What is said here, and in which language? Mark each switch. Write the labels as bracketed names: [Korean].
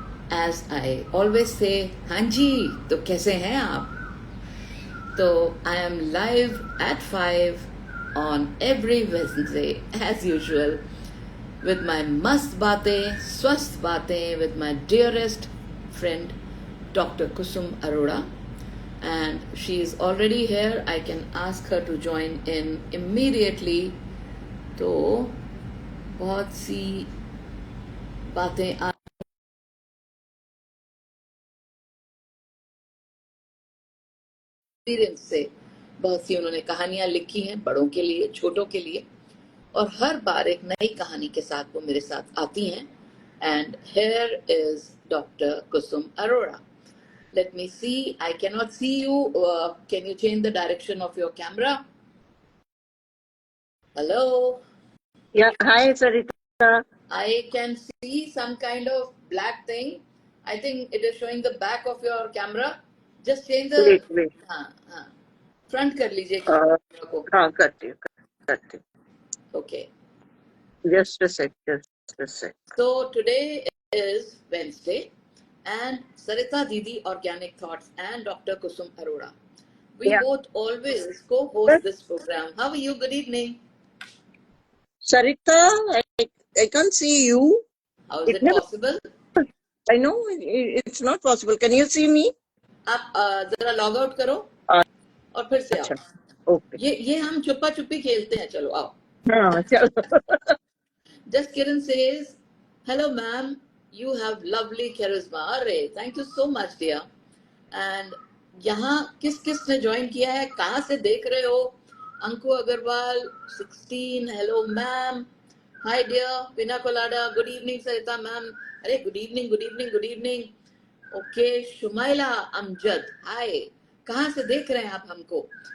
[English] As I always say, [Hindi] हाँ जी, तो कैसे हैं आप? [English] तो I am live at 5 on every Wednesday as usual with my [Hindi] mast बातें, स्वस्थ बातें [English] with my dearest friend Dr. Kusum Arora, and she is already here. I can ask her to join in immediately. [Hindi] तो बहुत सी बातें experience से बहुत सी उन्होंने कहानियां लिखी हैं, बड़ों के लिए, छोटों के लिए, और हर बार एक नई कहानी के साथ वो मेरे साथ आती हैं. [English] And here is doctor Kusum Arora. Let me see. I cannot see you. Can you change the direction of your camera? Hello. Yeah. Hi, Sarita. I can see some kind of black thing. I think it is showing the back of your camera. Just change the. Wait. [Hindi] हाँ. Front कर लीजिए camera को. हाँ, करती हूँ. [English] Okay. Just a sec. So today is Wednesday, and Sarita Didi Organic Thoughts and Dr. Kusum Arora. We both always co-host this program. How are you? Good evening. Sarita, I can't see you. How is it possible? I know it's not possible. Can you see me? [Hindi] आप जरा log out करो और फिर से आओ. [English] Okay. [Hindi] ये हम छुपा छुपी खेलते हैं. चलो आओ. हाँ, चलो. [English] Just Kiran says, hello ma'am, you have lovely charisma. अरे thank you so much dear. [Hindi] And यहाँ किस किस ने ज्वाइन किया है, कहाँ से देख रहे हो? [English] Anku Agarwal 16, hello ma'am, hi dear, pina colada, good evening Sarita ma'am, अरे good evening. [Hindi] Okay, Shumaila Amjad, हाय, कहाँ से देख रहे हैं आप हमको?